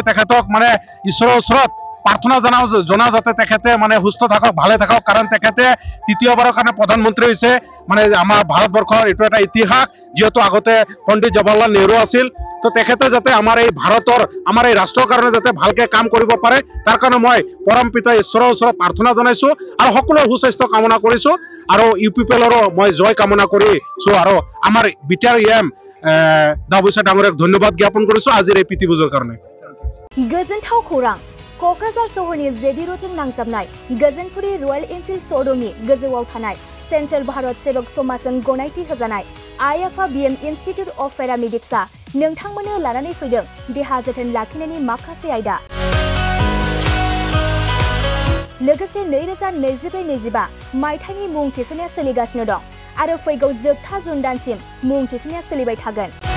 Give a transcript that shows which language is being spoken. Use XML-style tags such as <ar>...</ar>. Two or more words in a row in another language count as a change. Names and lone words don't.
<as>তেখেতক মানে ঈশ্বৰৰ ওচৰত প্ৰাৰ্থনা জনাও যাতে তেখেতে মানে সুস্থ থাকক ভালে থাকক কাৰণ তেখেতে তৃতীয়বাৰৰ কাৰণে প্ৰধানমন্ত্ৰী হৈছে মানে আমাৰ ভাৰতবৰ্ষৰ এইটো এটা ইতিহাস যেহেতু আগতে পণ্ডিত জৱাহৰলাল নেহৰু আছিল তো তেখেতে যাতে আমাৰ এই ভাৰতৰ আমাৰ এই ৰাষ্ট্ৰৰ কাৰণে যাতে ভালকে কাম কৰিব পাৰে তাৰ কাৰণে মই পৰম পিতা ঈশ্বৰৰ ওচৰত প্ৰাৰ্থনা জনাইছো আৰু সকলোৰ সুস্বাস্থ্য কামনা কৰিছো আৰু ইউপিপিএলৰো মই জয় কামনা কৰিছো আৰু আমাৰ বিটিআৰ এম দাবুসা ডাঙৰীয়াক ধন্যবাদ জ্ঞাপন কৰিছো আজিৰ এই প্ৰীতিভোজৰ কাৰণে</as> <brx>गोजोनथाव खौरां क'क्राझार सहरनि जेडि रोडजों नांजाबनाय गोजोनपुरी रयेल एनफिल्ड श'रुमनि गोजौआव थानाय सेन्ट्रेल भारत सेवक समाजजों गनायथि होजानाय आइएफआ बिएम इन्स्टिट्युट अफ पेरामेडिक्सआ नोंथांमोननो लानानै फैदों देहा जोथोन लाखिनायनि माखासे आयदा लोगोसे 2024-25 मायथाइनि मुं थिसननाया सोलिगासिनो दं आरो फैगौ जोबथा जुन दानसिम मुं थिसननाया सोलिबाय थागोन</brx>